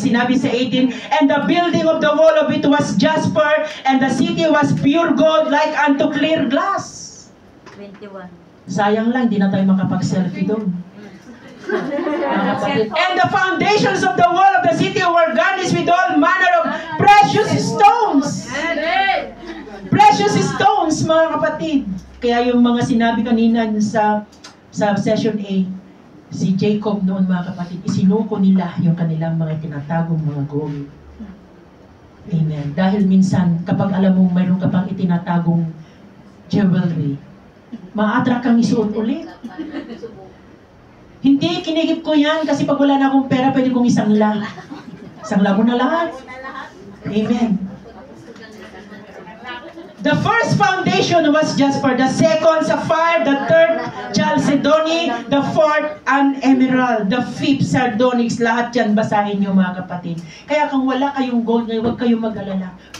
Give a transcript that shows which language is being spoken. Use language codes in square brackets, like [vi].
[tl] Sinabi sa 18, [en] and the building of the wall of it was jasper, and the city was pure gold like unto clear glass. 21. [tl] Sayang lang, di na tayo makapag-selfie doon. [en] And the foundations of the wall of the city were garnished with all manner of precious stones. Precious stones, [tl] mga kapatid. Kaya yung mga sinabi kanina sa session A, si Jacob noon, mga kapatid, isinuko nila yung kanilang mga tinatagong mga gold. Amen. Dahil minsan, kapag alam mo mayroon ka pang itinatagong jewelry, ma-attract kang isuot ulit. Hindi, kinigip ko yan kasi pag wala na akong pera, pwede kong isangla. Sangla mo na lahat. Amen. [en] The first foundation was jasper, the second sapphire, the third chalcedony, the fourth an emerald, the fifth sardonyx. [tl] Lahat yan basahin nyo, mga kapatid. Kaya kung wala kayong gold ngayon, huwag kayong mag-alala.